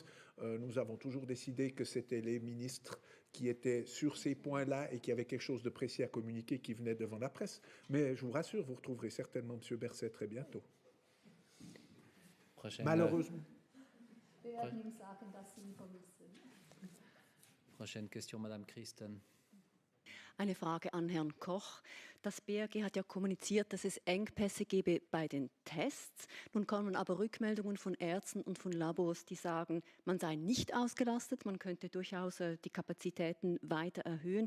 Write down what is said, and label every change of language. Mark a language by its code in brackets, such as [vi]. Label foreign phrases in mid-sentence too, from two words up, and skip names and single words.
[fr] Nous avons toujours décidé que c'était les ministres qui étaient sur ces points-là et qui avaient quelque chose de précis à communiquer qui venaient devant la presse. Mais je vous rassure, vous retrouverez certainement M. Berset très bientôt. Malheureusement. Prochaine question, Madame Christen. [de] Eine Frage an Herrn Koch. Das BAG hat ja kommuniziert, dass es Engpässe gebe bei den Tests. Nun kommen aber Rückmeldungen von Ärzten und von Labors, die sagen, man sei nicht ausgelastet, man könnte durchaus die Kapazitäten weiter erhöhen.